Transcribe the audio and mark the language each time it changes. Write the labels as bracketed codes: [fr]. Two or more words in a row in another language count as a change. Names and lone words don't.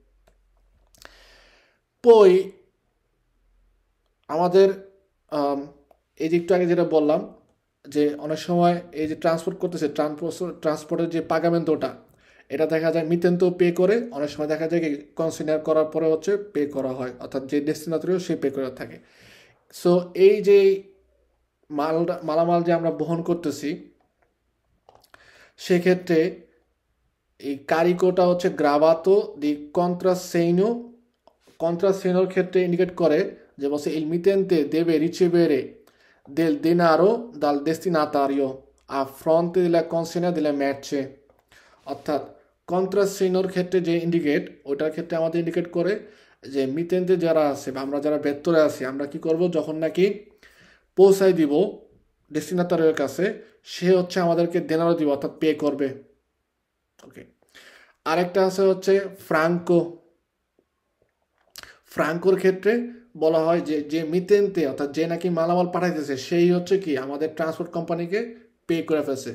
[bn] পই আমাদের এই যে একটু আগে যেটা বললাম যে অনেক সময় এই যে ট্রান্সপোর্ট করতেছে ট্রান্সপোর্টের যে পাগামেন্টটা এটা দেখা যায় মিতেন্তো পে করে, অনেক সময় দেখা যায় কি কনসিডার করার পরে হচ্ছে পে করা হয়, অর্থাৎ যে ডেস্টিনেটরিও সে পে করে থাকে। সো এই যে মালামাল যে আমরা বহন করতেছি সেক্ষেত্রে এই কারিকোটা হচ্ছে [it] gravato di contrassegno [bn] ক্ষেত্রে ইন্ডিকেট করে যে বলছে [it] il mittente deve ricevere del denaro dal destinatario a fronte della consegna della merce, [bn] অর্থাৎ কন্ট্রাসেইনোর ক্ষেত্রে যে ইন্ডিকেট ওটার ক্ষেত্রে আমাদের ইন্ডিকেট করে যে মিতেন্তে যারা আছে বা আমরা যারা ভেতরে আছি আমরা কি করব যখন নাকি পৌঁছাই দিব ডেস্টিনেটরের কাছে সে হচ্ছে আমাদেরকে দেনারও দিব অর্থাৎ পে করবে। ওকে, আরেকটা আছে হচ্ছে ফ্রাঙ্কোর ক্ষেত্রে বলা হয় যে যে মিতেন্তে অর্থাৎ যে নাকি মালামাল পাঠাইতেছে সেই হচ্ছে কি আমাদের ট্রান্সপোর্ট কোম্পানিকে পে করে ফেলছে।